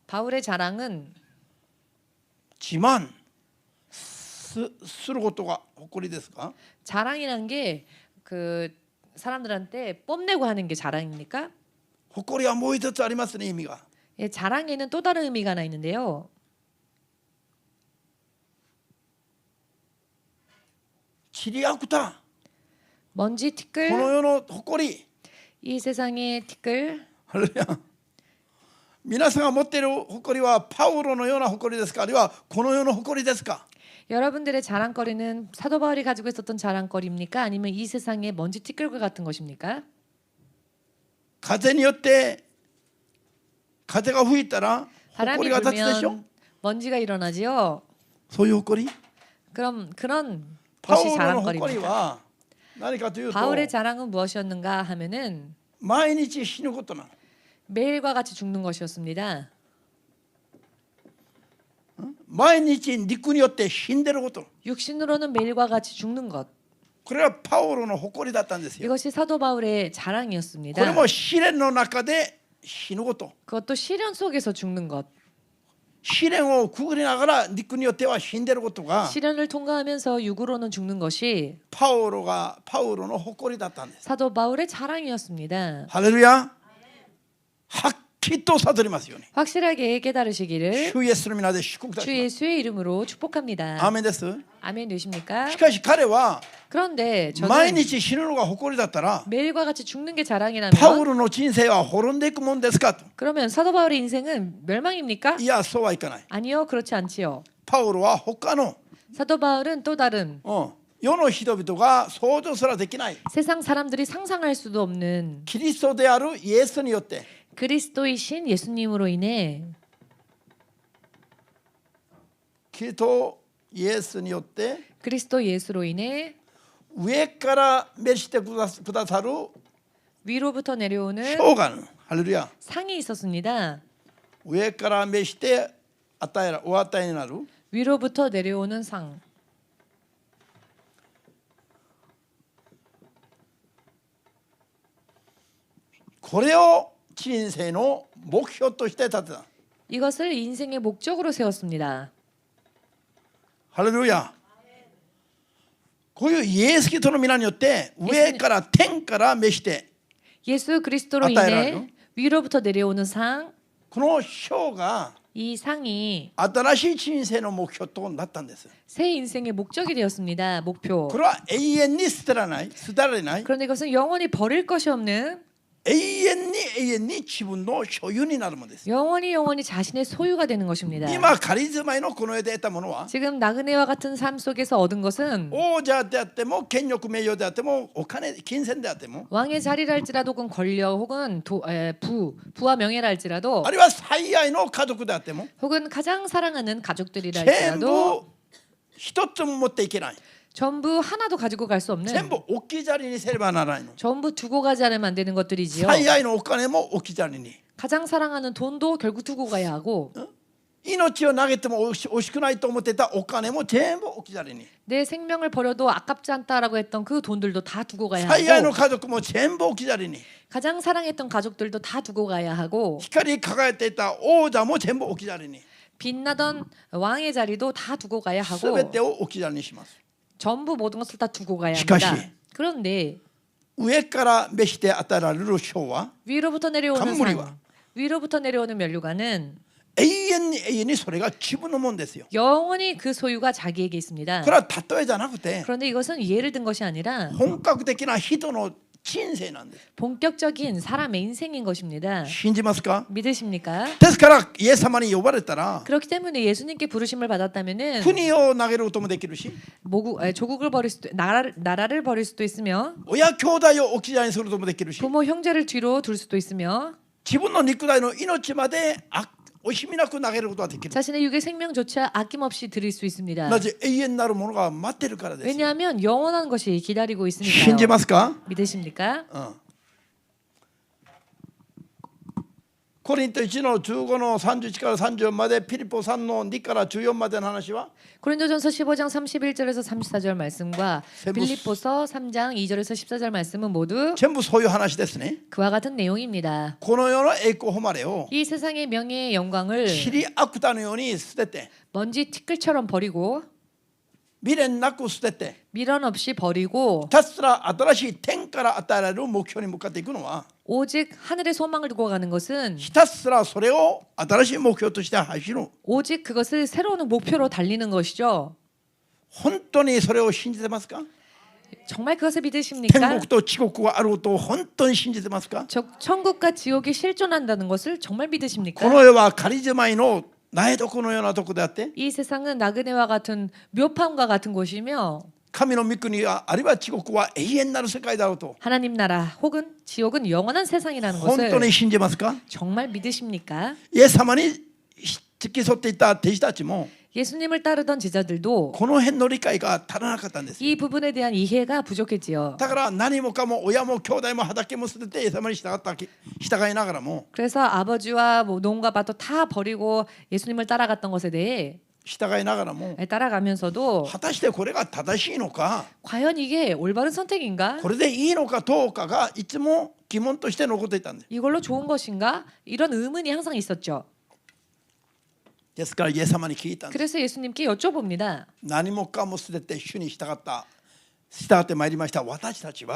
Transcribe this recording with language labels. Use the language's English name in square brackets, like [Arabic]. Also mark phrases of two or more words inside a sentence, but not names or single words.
[Korean] 바울의 자랑은 [Japanese] 自慢することが誇りですか？ [Korean] 자랑이란 게 그 사람들한테 뽐내고 하는 게 자랑입니까? [Japanese] 誇りはもう一つありますね、意味が。 [Korean] 예, 자랑에는 또 다른 의미가 하나 있는데요. [Japanese] チリアクタ、 [Korean] 먼지 [Japanese] この [Korean] 티끌, [Japanese] 世の誇り。 [Korean] 이 세상의 티끌. [Japanese] ハレルヤ。皆さんが持っている誇りはパウロのような誇りですか、あるいはこの世の誇りですか？ [Korean] 여러분들의 자랑거리는 사도 바울이 가지고 있었던 자랑거리입니까? 아니면 이 세상의 먼지 티끌과 같은 것입니까? [Japanese] 風によって風が吹いたら誇 [Korean] 바람이 [Japanese] りが立つでしょ。 [Korean] 불면 먼지가 일어나지요. [Japanese] そういう誇り。 [Korean] 그럼 그런 [Japanese] パウ [Korean] 것이 [Japanese] ロの誇り [Korean] 자랑거리입니다. [Japanese] は何かというと [Korean] 바울의 자랑은 무엇이었는가 하면은 [Japanese] 毎日死ぬことなの。 [Korean] 매일과 같이 죽는 것이었습니다. [Japanese] 毎日肉によって死んでること。 [Korean] 육신으로는 매일과 같이 죽는 것. [Japanese] これはパウロの誇りだったんですよ。 [Korean] 이것이 사도 바울의 [Japanese] これ [Korean] 자랑이었습니다. [Japanese] も試練の中で死ぬこと。 [Korean] 그것도 시련 속에서 죽는 것. [Japanese] 試練をくぐりながら肉によっては死んでることが [Korean] 시련을 통과하면서 육으로는 죽는 것이 [Japanese] パウロの誇りだったんです。 [Korean] 사도 바울의 자랑이었습니다. [Japanese] ハレルヤ。はっきりと悟りますように。 [Korean] 확실하게 깨달으시기를 [Japanese] 主イエスの皆で祝福いた [Korean] 주 [Japanese] します。 [Korean] 예수의 이름으로 축복합니다. [Japanese] アーメンです。 [Korean] 아멘 되십니까? [Japanese] しかし彼は [Korean] 그런데 [Japanese] 毎 [Korean] 저는 [Japanese] 日死ぬのが誇りだったら [Korean] 매일과 같이 죽는 게 [Japanese] パウ [Korean] 자랑이라면 [Japanese] ロの人生は滅んでいくもんですかと。 [Korean] 그러면 사도 바울의 인생은 멸망입니까? [Japanese] いや、そうはいかない。 [Korean] 아니요, 그렇지 않지요. [Japanese] パウロは他の、 [Korean] 사도 바울은 또 다른 [Japanese] 世の人々が想像すらできない [Korean] 세상 사람들이 상상할 수도 없는 [Japanese] キリストであるイエスによって [Korean] 그리스도이신 예수님으로 인해 [Japanese] キリストイエスによって [Korean] 그리스도 예수로 인해 [Japanese] 上から召してくださる [Korean] 위로부터 내려오는 [Japanese] 賞がある。ハレルヤ。 [Korean] 상이 있었습니다. [Japanese] 上から召してお与えになる [Korean] 위로부터 내려오는 상. [Japanese] これを人生の目標として立てた。 [Korean] 이것을 인생의 목적으로 세웠습니다. [Japanese] ハレルヤ。こういうイエス・キリストの皆によって上から天から召して [Korean] 예수 그리스도로 아따이라요? 인해 위로부터 내려오는 상, [Japanese] この賞が [Korean] 이 상이 [Japanese] 新しい人生の目標となったんです。 [Korean] 새 인생의 목적이 되었습니다. 목표. [Japanese] これは永遠に捨てられない [Korean] 그런데 이것은 영원히 버릴 것이 없는 [Japanese] 永遠に自分の所有になるものです。 [Korean] 영원히 자신의 소유가 되는 것입니다. [Japanese] 今仮住まいのこの世で得たものは [Korean] 지금 나그네와 같은 삶 속에서 얻은 것은 [Japanese] 王者であっても権力名誉であってもお金金銭であっても [Korean] 왕의 자리랄지라도 혹은 권력 혹은 부와 명예랄지라도 [Japanese] あるいは最愛の家族であっても [Korean] 혹은 가장 사랑하는 [Japanese] 全 [Korean] 가족들이랄지라도 [Japanese] 部一つも持っていけない。 [Korean] 전부 하나도 가지고 갈 수 [Japanese] 全 [Korean] 없는 [Japanese] 部置き去りにせればならないの。 [Korean] 전부 두고 가지 않으면 안 되는 것들이지요. [Japanese] 最愛のお金も置き去りに。 [Korean] 가장 사랑하는 돈도 결국 두고 가야 하고 [Japanese] 命を投げても惜しくないと思ってたお金も全部置き去りに。 [Korean] 내 생명을 버려도 아깝지 않다라고 했던 그 돈들도 다 두고 가야 [Japanese] 最愛の [Korean] 하고 [Japanese] 家族も全部置き去りに。 [Korean] 가장 사랑했던 가족들도 다 두고 가야 하고 [Japanese] 光り輝いていた王座も全部置き去りに。 [Korean] 빛나던 왕의 자리도 다 두고 가야 [Japanese] す [Korean] 하고 [Japanese] べてを置き去りにします。 [Korean] 전부 모든 것을 다 두고 가야 [Japanese] 시카시. [Korean] 합니다. 그런데 [Japanese] 上から召して与えられる賞は [Korean] 위로부터 내려오는 간물이와 상, 위로부터 내려오는 면류관은 [Japanese] 永遠にそれが自分のもんですよ。 [Korean] 영원히 그 소유가 자기에게 있습니다. [Japanese] これは例えじゃなくて [Korean] 그런데 이것은 예를 든 것이 아니라 [Japanese] 本格的な人の人生なんです。 [Korean] 본격적인 사람의 인생인 것입니다. [Japanese] 信じますか？ [Korean] 믿으십니까? [Japanese] ですからイエス様に呼ばれたら [Korean] 그렇기 때문에 예수님께 부르심을 받았다면은 [Japanese] 国を投げることもできるし、 [Korean] 조국을 버릴 수도 나라를 버릴 수도 있으며 [Japanese] 親兄弟を置き去りにすることもできるし、 [Korean] 부모 형제를 뒤로 둘 수도 있으며 [Japanese] 自分の肉体の命まで惜しみなく投げることができる。 [Korean] 자신의 육의 생명조차 아낌없이 드릴 수 있습니다. [Japanese] なぜ永遠なるものが待ってるからです。 [Korean] 왜냐하면 영원한 것이 기다리고 [Japanese] 信じ [Korean] 있으니까요. [Japanese] ますか？ [Korean] 믿으십니까? [Japanese] コリント1の15の31から34まで、ピリポ3の2から14までの話は [Korean] 고린도전서 15장 31절에서 34절 말씀과 세부- 빌립보서 3장 2절에서 14절 말씀은 모두 [Japanese] 全部そういう話ですね。 [Korean] 그와 같은 내용입니다. [Japanese] この世の栄光誉れを [Korean] 이 세상의 명예의 영광을 [Japanese] 塵芥のように捨てて、 [Korean] 먼지 티끌처럼 버리고 [Japanese] 未練なく捨てて [Korean] 미련 없이 버리고 [Japanese] ひたすら新しい天から与えられる目標に向かっていくのは [Korean] 오직 하늘의 소망을 두고 가는 것은 [Japanese] ひたすらそれを新しい目標として走る [Korean] 오직 그것을 새로운 목표로 달리는 것이죠. [Japanese] 本当にそれを信じてますか [Korean] 정말 그것을 [Japanese] 天 [Korean] 믿으십니까? [Japanese] 国と地獄があることを本当に信じてますか [Korean] 천국과 지옥이 실존한다는 것을 정말 [Japanese] こ [Korean] 믿으십니까? [Japanese] の世は仮住まいの苗床のようなとこであって [Korean] 이 세상은 나그네와 같은 묘판과 같은 곳이며 [Japanese] 神の御国はあるいは地獄は永遠なる世界だろうと [Korean] 하나님 나라 혹은 지옥은 영원한 세상이라는 [Japanese] 本当 [Korean] 것을 [Japanese] に信じますか [Korean] 정말 믿으십니까? [Japanese] イエス様に付き添っていた弟子たちも [Korean] 예수님을 따르던 제자들도 [Japanese] この辺の理解が足らなかったんです [Korean] 이 부분에 대한 이해가 부족했지요. [Japanese] だから何もかも親も兄弟も畑も捨ててイエス様に従いながらも [Korean] 그래서 아버지와 뭐 농가 밭도 다 버리고 예수님을 따라갔던 것에 대해 [Japanese] 従いながらも [Korean] 따라가면서도 [Japanese] 果たしてこれが正しいのか [Korean] 과연 이게 올바른 선택인가? [Japanese] これでいいのかどうかがいつも疑問として残っていたんです [Korean] 이걸로 좋은 것인가? 이런 의문이 항상 있었죠. [Japanese] ですからイエス様に聞いたんです [Korean] 그래서 예수님께 여쭤봅니다. [Japanese] 何もかも捨てて主に従ってまいりました私たちは